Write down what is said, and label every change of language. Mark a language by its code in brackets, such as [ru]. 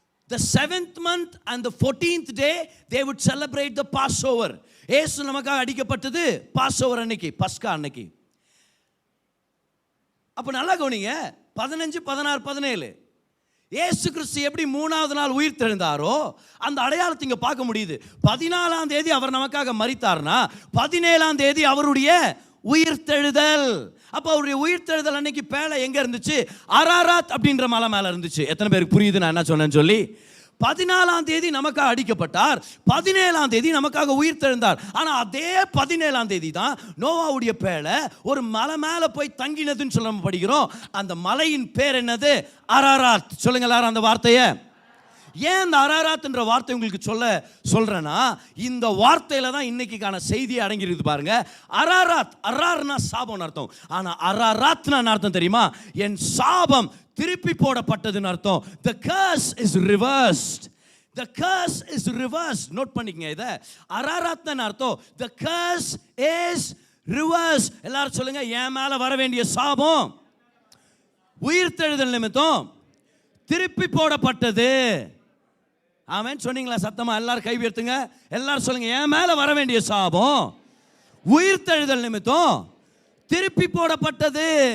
[en] The 7th month and the 14th day they would celebrate the Passover. [ta] இயேசு நமக்காக அடிக்கப்பட்டது Passover அன்னைக்கு, பஸ்கா அன்னைக்கு. அப்போ நல்லா கவனிங்க, 15, 16, 17 இயேசு கிறிஸ்து எப்படி 3ஆவது நாள் உயிர் தெழுந்தாரோ அந்த அடையாளத்தை இங்கே பார்க்க முடியுது. 14ஆம் தேதி அவர் நமக்காக மரித்தார்னா 17ஆம் தேதி அவருடைய உயிர்த்தெழுதல். அப்போ அவருடைய உயிர்த்தெழுதல் அன்னைக்கு பேழை எங்க இருந்துச்சு? அரராத் அப்படின்ற மலை மேல இருந்துச்சு. எத்தனை பேருக்கு புரியுது நான் என்ன சொன்னேன்னு சொல்லி? 14ஆம் தேதி நமக்காக அடிக்கப்பட்டார், 17ஆம் தேதி நமக்காக உயிர் தெழுந்தார். ஆனா அதே 17ஆம் தேதி தான் நோவாவுடைய பேழை ஒரு மலை மேல போய் தங்கினதுன்னு சொல்ல படிக்கிறோம். அந்த மலையின் பேர் என்னது? அரராத். சொல்லுங்க எல்லாரும் அந்த வார்த்தையை. ஏன் இந்த அரராத்ன்ற வார்த்தை உங்களுக்கு சொல்றேன்னா, இந்த வார்த்தையில தான் இன்னைக்கான செய்தியை அடங்கிருக்கு பாருங்க. அரராத், அரர்னா சாபம்னு அர்த்தம். ஆனா அரராத்னா அர்த்தம் தெரியுமா? என் சாபம் திருப்பி போடப்பட்டதுன்னு அர்த்தம். [en] The curse is reversed. The curse is reversed. [ta] Note பண்ணிக்கங்க இத. அரராத்னா அர்த்தம் [en] the curse is reversed. [ta] எல்லாரும் சொல்லுங்க, என் மேல வர வேண்டிய சாபம் உயிர்த்தெழுதல் நிமித்தம் திருப்பி போடப்பட்டது. ஆமென் சொன்னீங்களா சத்தமா? எல்லாரும் கை உயர்த்துங்க. எல்லாரும் சொல்லுங்க, என் மேல வர வேண்டிய சாபம் உயிர்த்தெழுதல் நிமித்தம் திருப்பி போடப்பட்டது.